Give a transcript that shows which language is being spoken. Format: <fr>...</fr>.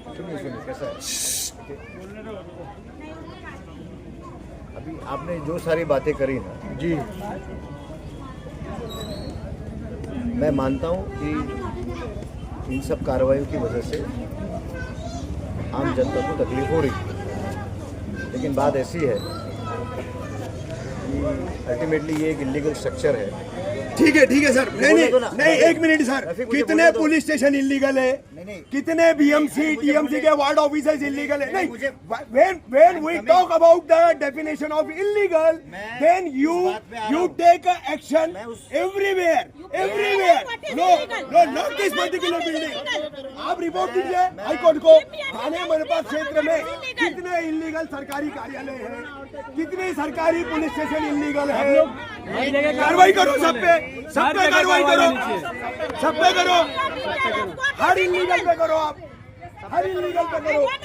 <hi>सुनिए कैसा है, अभी आपने जो सारी बातें करी ना जी, मैं मानता हूँ कि इन सब कार्रवाइयों की वजह से आम जनता को तकलीफ हो रही है, लेकिन बात ऐसी है कि अल्टीमेटली ये एक इलीगल स्ट्रक्चर है। ठीक है सर, नहीं एक मिनट सर, कितने पुलिस स्टेशन इलीगल है? नहीं। कितने बीएमसी टीएमसी के वार्ड ऑफिसर्स इलीगल है?</hi> <en>नहीं, when we talk about the definition of illegal, then you take a action everywhere. No, not this particular building.</en> <hi>आप रिपोर्ट कीजिए हाईकोर्ट को। थाने मनपा क्षेत्र में कितने इलीगल सरकारी कार्यालय हैं, कितने सरकारी पुलिस स्टेशन इलीगल है? कार्रवाई करो सब पे कार्रवाई करो, सब पे करो, हर इलीगल पे करो, आप हर इलीगल पे करो।</hi>